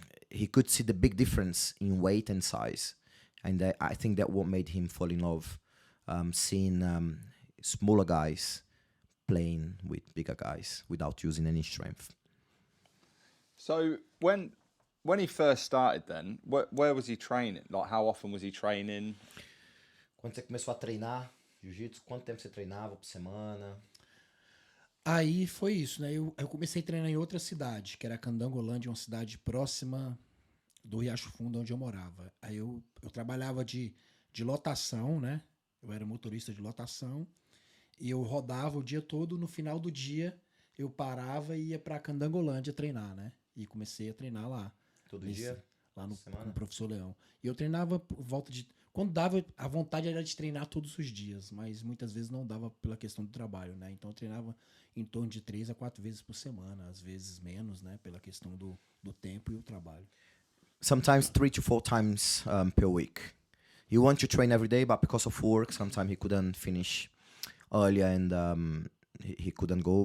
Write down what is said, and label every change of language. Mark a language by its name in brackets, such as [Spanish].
[English] he could see the big difference in weight and size, and I think that what made him fall in love, seeing smaller guys playing with bigger guys without using any strength. So when he first started, then where was he training? Like, how often was he training? [Portuguese] Quando você começou a treinar jiu-jitsu, quanto tempo você treinava por semana? Aí foi isso, né? Eu comecei a treinar em outra cidade, que era Candangolândia, uma cidade próxima do Riacho Fundo, onde eu morava. Aí eu trabalhava de lotação, né? Eu era motorista de lotação. E eu rodava o dia todo, no final do dia eu parava e ia pra Candangolândia treinar, né? E comecei a treinar lá. Todo dia? Lá no, Semana? com o professor Leão. E eu treinava por volta de... Quando dava, a vontade era de treinar todos os dias, mas muitas vezes não dava pela questão do trabalho, né? Então eu treinava em torno de 3 a 4 vezes por semana, às vezes menos, né? Pela questão do tempo e o trabalho. [English] Sometimes 3 to 4 times per week. He wanted to train every day, but because of work, sometimes he couldn't finish earlier and he couldn't go.